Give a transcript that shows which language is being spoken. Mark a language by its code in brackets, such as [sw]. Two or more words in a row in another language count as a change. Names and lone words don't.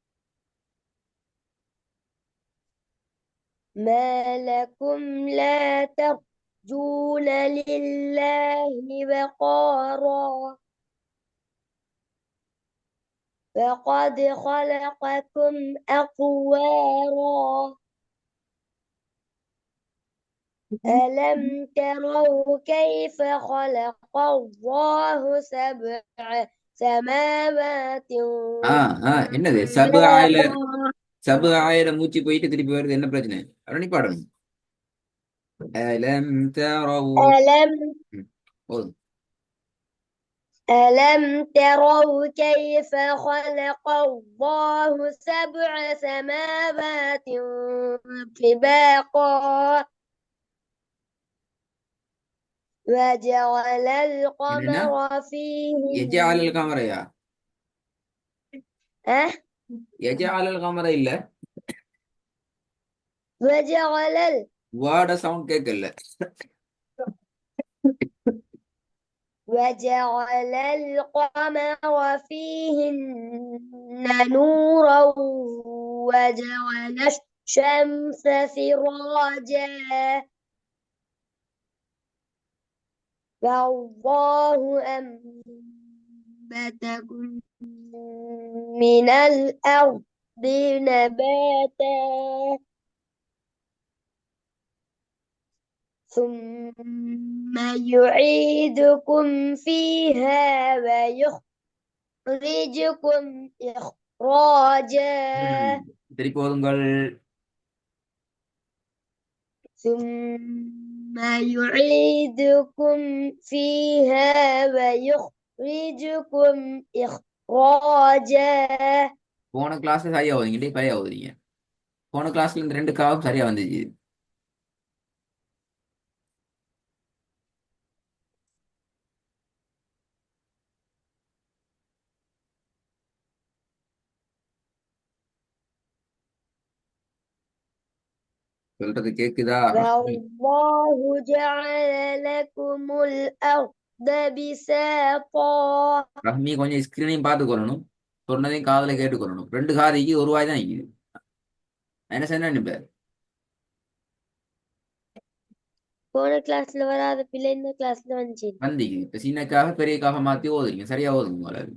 [ar] ما لكم لا ترجون لله وقارا وقد خلقكم أطوارا. ألم تروا كيف خلق الله 7 سماوات [ta] என்னது [ar] طباقا. [ta] சபு ஆயில மூச்சு போயிட்டு திருப்பி வருது, என்ன பிரச்சனை? அப்படி பாடணும். [ar] ألم تروا. ألم [ta] போதும். [ar] ألم تروا كيف خلق الله 7 سماوات طباقا وجعل [ta] என்னன்னா [ar] القمر எஜாலல் فيهن. [ta] கமரையா? أه [ar] جعل القمر [ta] இல்ல, [ar] وجعل [ta] வாட சவுண்ட் கேட்கல. [ar] وجعل القمر فيهن نورا وجعل الشمس سراجا والله أنبتكم من الأرض نباتا ثم يعيدكم فيها ويخرجكم إخراجا [ta] திருப்பி போதுங்கள். [ar] ثم يعيدكم فيها ويخرجكم إخراجا. [ta] போன கிளாஸ்ல சரியா ஓதுங்க, பழைய ஓதுறீங்க. போன கிளாஸ்ல இந்த 2 காவும் சரியா வந்துச்சு. சொல்றது கேக்குதா? [ar] والله جعل لكم الأرض بساطا. [ta] ரஹ்மி கொஞ்சம் ஸ்கிரீனையும் பார்த்து கொள்ளணும், சொன்னதையும் காதுல கேட்டுக்கொள்ளணும். 2 காதைக்கு ஒரு வாய் தான் நிக்குது. என்ன செய்யணும் இப்ப? போன கிளாஸ்ல வராத பிள்ளை இந்த கிளாஸ்ல வந்துச்சு. வந்தீங்க இப்ப சின்னக்காக பெரியக்காக மாத்தி ஓதுறீங்க, சரியா ஓதுங்க முதல்ல.